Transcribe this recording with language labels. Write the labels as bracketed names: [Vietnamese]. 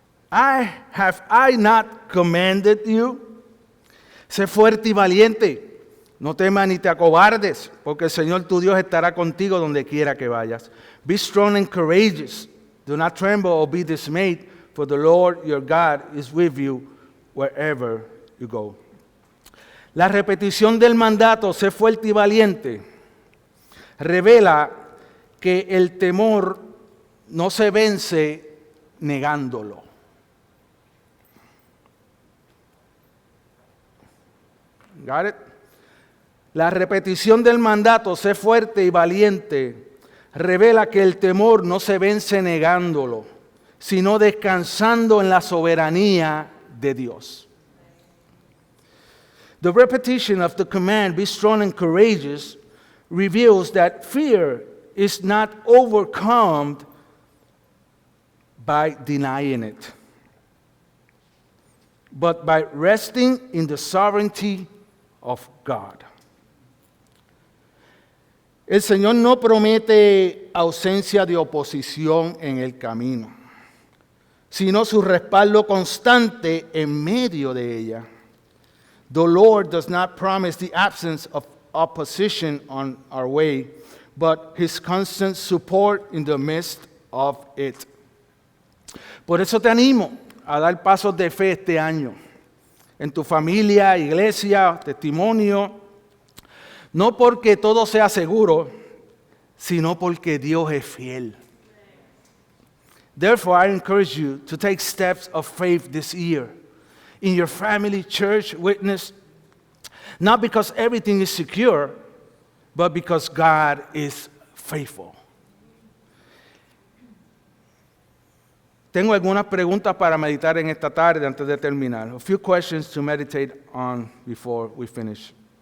[English] Have I not commanded you? [Spanish] Sé fuerte y valiente. No temas ni te acobardes, porque el Señor tu Dios estará contigo donde quiera que vayas. [English] Be strong and courageous. Do not tremble or be dismayed, for the Lord your God is with you wherever you go. [Spanish] La repetición del mandato, sé fuerte y valiente, revela que el temor no se vence negándolo. [English] Got it? [Spanish] La repetición del mandato, sé fuerte y valiente, revela que el temor no se vence negándolo, sino descansando en la soberanía de Dios. [English] The repetition of the command, be strong and courageous, reveals that fear is not overcome by denying it, but by resting in the sovereignty of God. [Spanish] El Señor no promete ausencia de oposición en el camino, sino su respaldo constante en medio de ella. [English] The Lord does not promise the absence of opposition on our way, but His constant support in the midst of it. [Spanish] Por eso te animo a dar pasos de fe este año, en tu familia, iglesia, testimonio, no porque todo sea seguro, sino porque Dios es fiel. [English] Therefore, I encourage you to take steps of faith this year in your family, church, witness, not because everything is secure, but because God is faithful. [Spanish] Tengo algunas preguntas para meditar en esta tarde antes de terminar. [English] A few questions to meditate on before we finish.